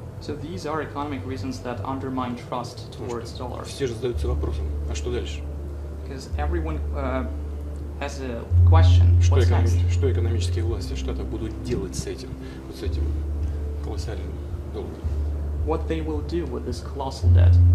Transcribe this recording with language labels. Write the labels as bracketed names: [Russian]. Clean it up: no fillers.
[English] So these are economic reasons that undermine trust towards dollar. [Russian] Все же задаются вопросом, а что дальше? [English] Because everyone has a question. [Russian] Что, [English] What's next? [Russian] что экономические власти штата будут делать с этим, вот с этим колоссальным долгом? [English] What they will do with this colossal debt?